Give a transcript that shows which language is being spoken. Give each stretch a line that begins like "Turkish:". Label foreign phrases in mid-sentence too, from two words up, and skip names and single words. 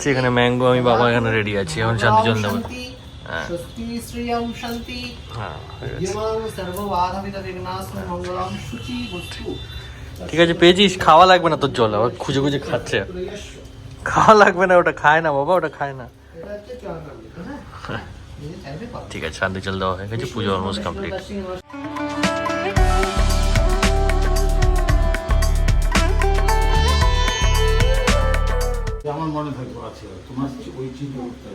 Bangla: এখানে ম্যাঙ্গো, আমি, বাবা এখানে রেডি আছি, এখন শান্তি জল দেবো।
Sanskrit: स्वस्ति श्रियं शान्ति
Bangla: হ্যাঁ, হয়ে গেছে।
Sanskrit: यमं सर्वबाधविघ्नाशनं मङ्गलं शुचि वस्तु।
Bangla: ঠিক আছে, পেয়েছিস? খাওয়া লাগবে না তোর জল, আবার খুঁজে খুঁজে খাচ্ছে। খাওয়া লাগবে না, ওটা খায় না বাবা, ওটা খায় না। এটা হচ্ছে চরণামৃত, হ্যাঁ এই চাইবে কত? ঠিক আছে, শান্তি জল দেওয়া হয়ে গেছে, পুজো
English: almost complete.
Bangla: আমার মনে থাকবে আছে তোমার ওই চিন্তা করতে হবে।